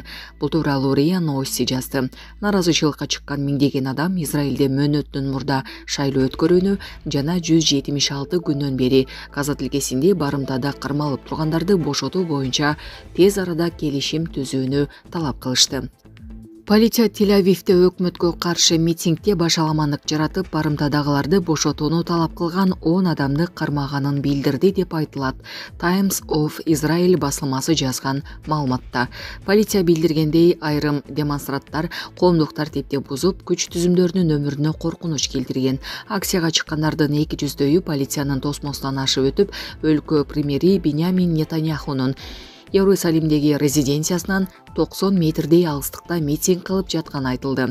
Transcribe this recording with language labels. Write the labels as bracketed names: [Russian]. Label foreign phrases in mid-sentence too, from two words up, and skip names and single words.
[Kyrgyz] Бул тууралуу РИА Новости жазды. Наразычылыкка чыккан миңдеген адам Израилде мөөнөттөн мурда шайлоо өткөрүүнү жана 176 күндөн бери Газа тилкесинде барымтада кармалып тургандарды бошотуу боюнча тез арада келишим түзүүнү талап кылышты. Полиция Тель-Авивде өкмөткө каршы митингде башаламандык жаратып, барымтадагыларды бошотууну талап кылган 10 адамды кармаганын билдирди деп айтылат. Times of Israel басылмасы жазган маалыматта. Полиция билдиргендей, айрым демонстранттар коомдук тартипти бузуп, күч түзүмдөрүнүн өмүрүнө коркунуч келтирген. Акцияга чыккандардын 200-дөйү полициянын тосмосунан ашып өтүп, өлкө премьери Биньямин Нетаньяхунун Иерусалимдеги резиденциясынан 90 метрдей алыстыкта митинг кылып жатканы айтылды.